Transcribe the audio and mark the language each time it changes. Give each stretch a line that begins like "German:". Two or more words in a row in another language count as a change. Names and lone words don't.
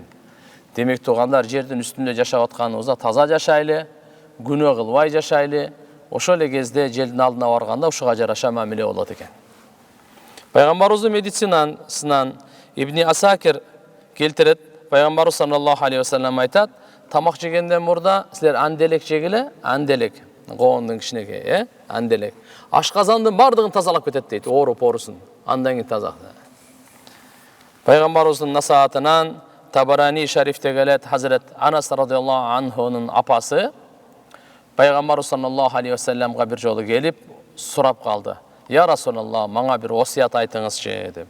Kyrgyz: Демек тугандар, жердин үстүндө жашап атканыбызда таза жашайлы, күнөө кылбай жашайлы. Ошол эле кезде желдин алдына барганда ушуга жараша мамиле болот экен. Пайгамбарыбыздын медицинасынан Ибни Асакир келтирет. Пайгамбарыбыз
Arabic: صلى الله عليه وسلم
Kyrgyz: айтат: тамак жегенден мурда силер анделек жегиле, анделек. Коомдун кичинекей, анделек. Ашказандын бардыгын тазалап кетет дейт, оору-порусун. Андан кийин таза. Пайгамбарыбыздын насаатынан Табарани шарифте келет, Хазрет Анас
Arabic: رضي الله عنه
Kyrgyz: апасы Пайгамбарыбыз
Arabic: صلى الله عليه وسلم
Kyrgyz: бир жолу келип сурап калды:
Arabic: "يا رسول الله,
Kyrgyz: мага бир осият айтыңызчы" деп.